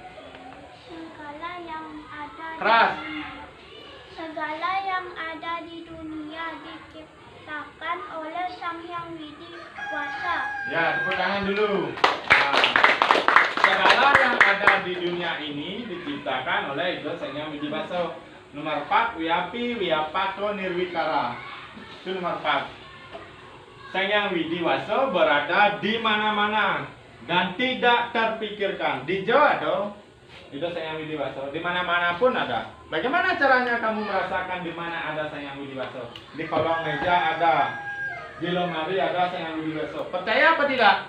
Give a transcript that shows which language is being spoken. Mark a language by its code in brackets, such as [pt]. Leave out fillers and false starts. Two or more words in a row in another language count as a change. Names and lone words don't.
[id] yang ada keras. Segala yang ada di dunia diciptakan oleh Sang Hyang Widi Wasa. Ya, tepuk tangan dulu. Nah, segala yang ada di dunia ini diciptakan oleh Ido Sang Hyang Widi Waso. Nomor 4, [sa] Wiyapi Wiyapako Nirwikara. [id] Itu nomor 4. Sang Hyang Widi Waso berada di mana-mana dan tidak terpikirkan. Di Jawa dong. Itu Sang Hyang Widi Waso. Di mana-mana pun ada. Bagaimana caranya kamu merasakan di mana ada Sang Hyang Widi Waso? Di kolong meja ada. Di lemari ada Sang Hyang Widi Waso. Percaya apa tidak?